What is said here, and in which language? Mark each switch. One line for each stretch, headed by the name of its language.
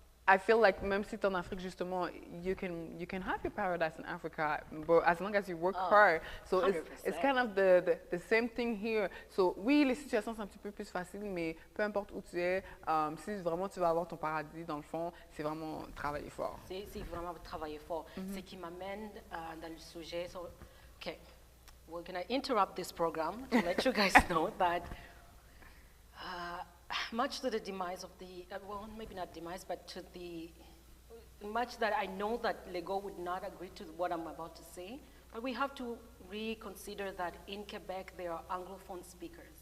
English: I feel like
French: même si tu es en Afrique justement,
English: you can have your paradise in Africa, but as long as you work hard. So it's kind of the same thing here.
French: So oui, les situations sont un petit peu plus faciles, mais peu importe où tu es, si vraiment tu vas avoir ton paradis dans le fond, c'est vraiment travailler fort. C'est vraiment travailler fort. Ce qui m'amène dans le sujet.
English: So, okay, we're gonna interrupt this program to let you guys know that. Much to the demise of the, well, maybe not demise, but to the, much that I know that Lego would not agree to what I'm about to say, but we have to reconsider that in Quebec there are Anglophone speakers.